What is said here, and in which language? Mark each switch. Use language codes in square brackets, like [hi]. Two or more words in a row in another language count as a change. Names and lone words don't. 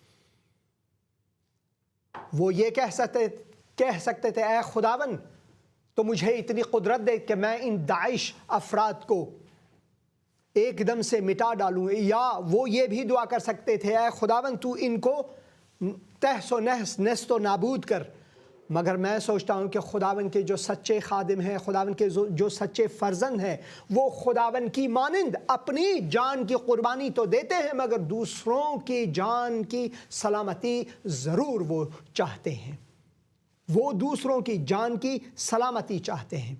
[ur] وہ یہ کہہ سکتے تھے اے خداوند تو مجھے اتنی قدرت دے کہ میں ان داعش افراد کو ایک دم سے مٹا ڈالوں، یا وہ یہ بھی دعا کر سکتے تھے اے خداوند تو ان کو تہس و نحس، نیست و نابود کر، مگر میں سوچتا ہوں کہ خداوند کے جو سچے خادم ہیں، خداوند کے جو سچے فرزند ہیں، وہ خداوند کی مانند اپنی جان کی قربانی تو دیتے ہیں مگر دوسروں کی جان کی سلامتی ضرور وہ چاہتے ہیں، وہ دوسروں کی جان کی سلامتی چاہتے ہیں۔